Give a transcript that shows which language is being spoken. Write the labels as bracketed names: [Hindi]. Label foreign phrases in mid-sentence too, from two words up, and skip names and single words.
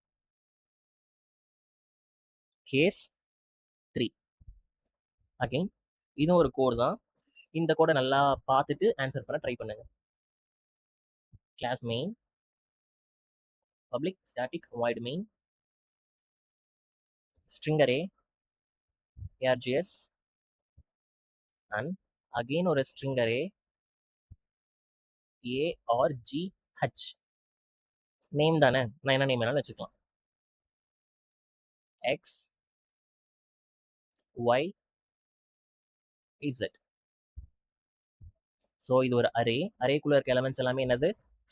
[Tamil] கேஸ் 3 அகைன் இதுவும் ஒரு கோடு தான். இந்த கோடை நல்லா பார்த்துட்டு ஆன்சர் பண்ண ட்ரை பண்ணுங்க. [English] class main public static void main string array args and again ஒரு string array argh. [Tamil] நேம் தானே, நான் என்ன நேம் வேணாலும் வச்சுக்கலாம். x y z. ஸோ இது ஒரு அரே, அரேக்குள்ள இருக்க எலமெண்ட்ஸ் எல்லாமே என்னது, ஸ்ட்ரிங்.